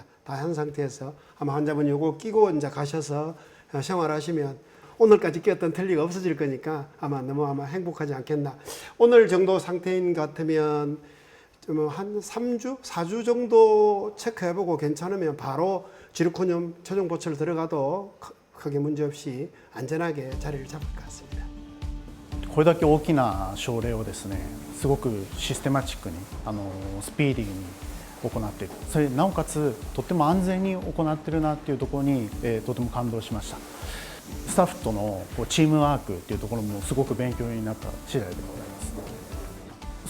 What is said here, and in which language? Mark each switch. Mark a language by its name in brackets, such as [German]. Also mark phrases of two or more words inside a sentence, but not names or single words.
[Korean] 다 한 상태에서 아마 환자분이 요거 끼고 이제 가셔서 생활하시면 오늘까지 끼었던 틀니가 없어질 거니까 아마 행복하지 않겠나. 오늘 정도 상태인 것 같으면 한 3주, 4주 정도 체크해보고 괜찮으면 바로 지르코늄 최종 보철 들어가도 크게 문제없이 안전하게 자리를 잡을 것 같습니다. [Japanese] これだけ大きな症例をですね、すごくシステマチックにスピーディーに行っている、それなおかつとっても安全に行っているなっていうところに、とても感動しました。スタッフとのチームワークっていうところもすごく勉強になった次第でございます。